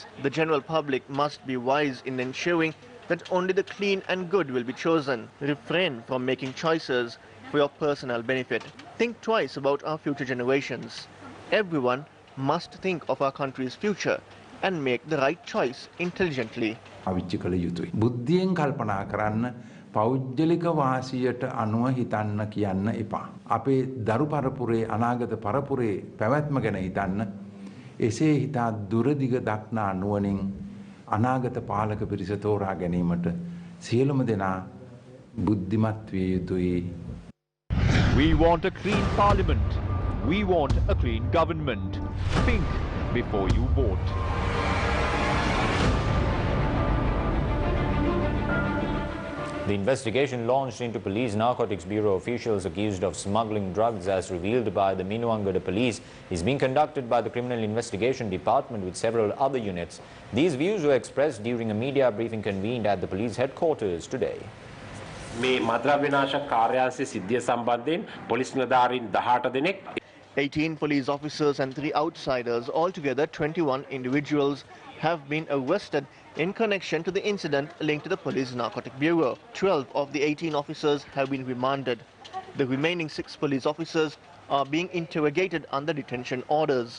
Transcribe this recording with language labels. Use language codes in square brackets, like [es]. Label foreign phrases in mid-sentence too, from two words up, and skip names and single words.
[en] The general public must be wise in ensuring that only the clean and good will be chosen. Refrain from making choices for your personal benefit. Think twice about our future generations. Everyone must think of our country's future and make the right choice intelligently. [si] අවිච්ච කළ යුතුයි. බුද්ධියෙන් කල්පනා කරන්න, පෞද්ගලික වාසියට අනුව හිතන්න කියන්න එපා. අපේ දරු පරපුරේ අනාගත පරපුරේ පැවැත්ම ගැන හිතන්න. එසේ හිතා දුරදිග දක්නා නුවණින් අනාගත පාලක පිරිස තෝරා ගැනීමට සියලුම දෙනා බුද්ධිමත් විය යුතුයි. [en] We want a clean parliament. We want a clean government. Think before you vote. The investigation launched into Police Narcotics Bureau officials accused of smuggling drugs as revealed by the Minuwangoda police is being conducted by the Criminal Investigation Department with several other units. These views were expressed during a media briefing convened at the police headquarters today. [si] මේ මද්‍රව්‍ය විනාශක කාර්යාංශයේ සිද්ධිය සම්බන්ධයෙන් පොලිස් නිලධාරීන් 18 දෙනෙක් [en] 18 police officers and 3 outsiders, altogether 21 individuals, have been arrested in connection to the incident linked to the Police Narcotic Bureau. 12 of the 18 officers have been remanded. The remaining 6 police officers are being interrogated under detention orders.